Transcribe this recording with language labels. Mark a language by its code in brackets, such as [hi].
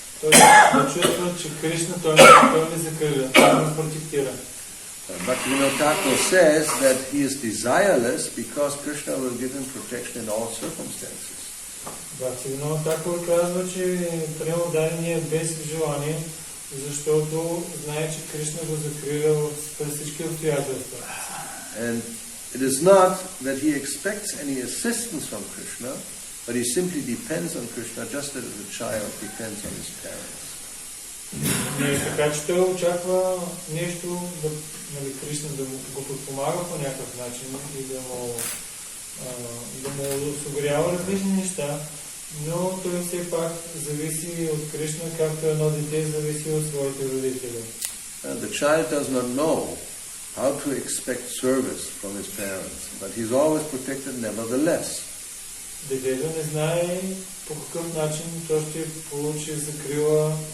[bg] Той да чувства, че Кришна той не закриля, той не протектира. [en] Bhakti-yoga says that he is desireless because Krishna will give him protection in all circumstances. [bg] Bhakti-yoga казва, че преодадения е без желание, защото знае, че Кришна го закрива през всички обстоятелства. [en] And it is not that he expects any assistance from Krishna, but he simply depends on Krishna just as a child depends on his parents. [bg] Не така, че той очаква нещо, Кришна да го подпомага по някакъв начин и да му осигурява различни неща, но той все пак зависи от Кришна, както едно дете зависи от своите родители. [en] The child does not know how to expect service from his parents, but he is always protected nevertheless. [bg] Детето не знае по какъв начин той ще получи закрила